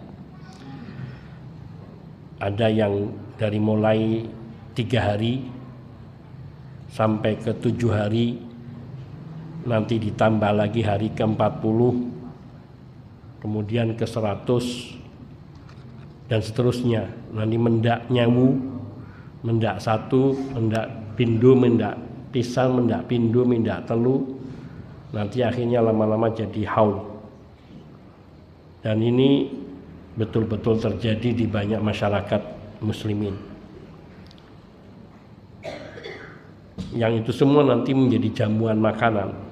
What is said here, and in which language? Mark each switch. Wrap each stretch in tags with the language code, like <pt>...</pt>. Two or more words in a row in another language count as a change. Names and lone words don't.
<id>Ada yang dari mulai 3 hari sampai ke 7 hari, nanti ditambah lagi hari ke-40, kemudian ke 100, dan seterusnya.</id> <jv>Nanti mendak nyawu, mendak 1, mendak pindo, mendak pisan, mendak pindo, mendak telu,</jv> <id>nanti akhirnya lama-lama jadi haul. Dan ini betul-betul terjadi di banyak masyarakat muslimin. Yang itu semua nanti menjadi jamuan makanan.</id>